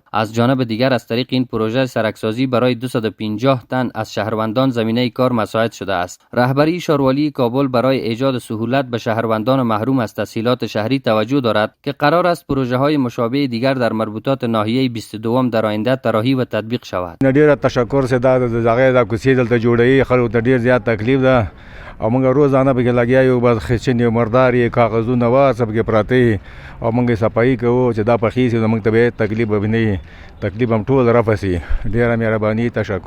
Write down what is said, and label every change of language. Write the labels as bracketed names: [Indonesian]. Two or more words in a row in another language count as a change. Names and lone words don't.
[Persian] از جانب دیگر از طریق این پروژه سرکسازی برای 250 تن از شهروندان زمینه کار مساعد شده است. رهبری شاروالی کابل برای ایجاد سهولت به شهروندان محروم از تسهیلات شهری توجه دارد که قرار است پروژه‌های مشابه دیگر در مربوطات ناحیه 22 در آینده طراحی و تطبیق شود. [Pashto] ډیره تشکر سه دا دغه د کوڅې دلته جوړوي خلکو ته ډیر زیات تکلیف ده او موږ روزانه به لګیا یو بس خچنې مرداري کاغذونه واسه به پراته او موږ صفایي کوو چې دا په خېسي موږ ته به تکلیف به نه تکلیف هم ټول رافسي. ډیره مهرباني تشکر.